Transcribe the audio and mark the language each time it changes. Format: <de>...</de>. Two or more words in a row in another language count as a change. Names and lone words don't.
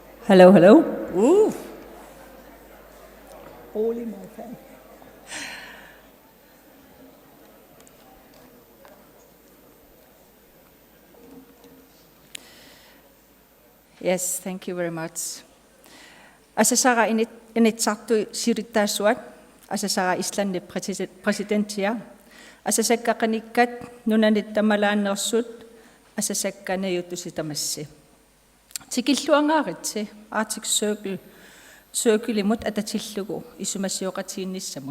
<en>Hello, hello. Ooh. Holy my fan. Yes, thank you very much.</en> <kl>Asasara initsartu sirittaasuat, asasara Islandi presidentia, asasakkaqanikkat nunanittamalaanersut, asasakkanayutusitamassi. Tikilluangaaritsi Arctic Circle-imut atatillugu isumassioqatiinnissamut.</kl>